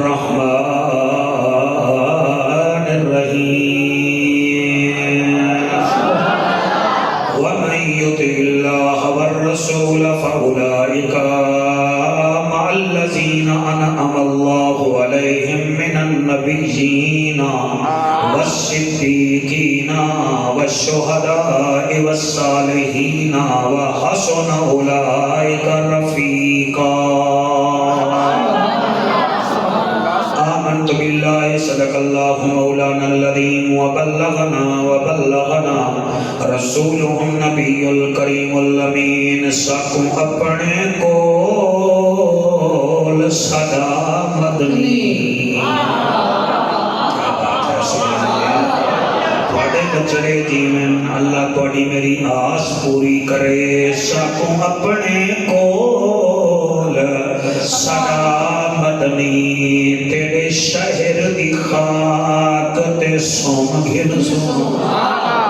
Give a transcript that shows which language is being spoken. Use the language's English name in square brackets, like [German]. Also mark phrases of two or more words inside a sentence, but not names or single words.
[Arabic] الرحمن الرحيم ومن يطع الله والرسول فأولئك مع الذين أنعم الله عليهم من النبيين والصديقين والشهداء والصالحين وحسن أولئك رفيقا آمنت بالله صدق الله مولانا العظيم وبلغنا رسوله النبي الكريم الأمين [Saraiki] ساکم اپنے کول صدا مدنی بچڑے جیون اللہ توڑی میری آس پوری کرے ساکوں اپنے کول صدا مدنی تیرے شہر دی خاک تے سوم گھن سو